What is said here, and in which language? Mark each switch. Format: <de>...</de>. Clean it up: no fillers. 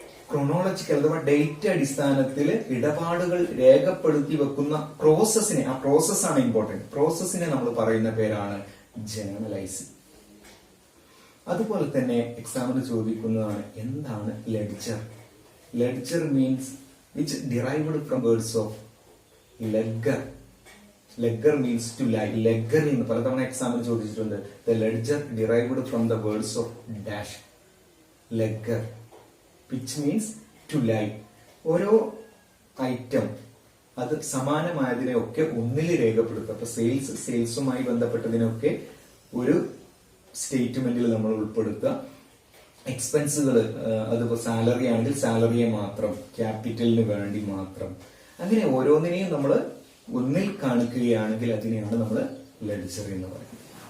<ml>Chronological അഥവാ date അടിസ്ഥാനത്തിൽ ഇടപാടുകൾ രേഖപ്പെടുത്തി വെക്കുന്ന പ്രോസസ്സിനെ, ആ പ്രോസസ്സാണ് ഇമ്പോർട്ടന്റ്, പ്രോസസ്സിനെ നമ്മൾ പറയുന്ന പേരാണ് ജേണലൈസിംഗ്. അതുപോലെ തന്നെ എക്സാമിന് ചോദിക്കുന്നതാണ് എന്താണ് ledger.</ml> <en>Ledger means which derived from words of ledger. Ledger means to lie.</en> <ml>Ledger എന്ന് പലതവണ എക്സാമിന് ചോദിച്ചിട്ടുണ്ട്.</ml> <en>The ledger derived from the words of dash. Ledger, which means to lie.</en> <ml>ഓരോ ഐറ്റം അത് സമാനമായതിനെയൊക്കെ ഒന്നിൽ രേഖപ്പെടുത്തുക. അപ്പൊ സെയിൽസുമായി ബന്ധപ്പെട്ടതിനൊക്കെ ഒരു സ്റ്റേറ്റ്മെന്റിൽ നമ്മൾ ഉൾപ്പെടുത്തുക. എക്സ്പെൻസുകൾ, അതിപ്പോ സാലറി ആണെങ്കിൽ സാലറിയെ മാത്രം, ക്യാപിറ്റലിന് വേണ്ടി മാത്രം, അങ്ങനെ ഓരോന്നിനെയും നമ്മൾ ഒന്നിൽ കാണിക്കുകയാണെങ്കിൽ അതിനെയാണ് നമ്മൾ ലെഡ്ജർ എന്ന് പറയുന്നത്.</ml>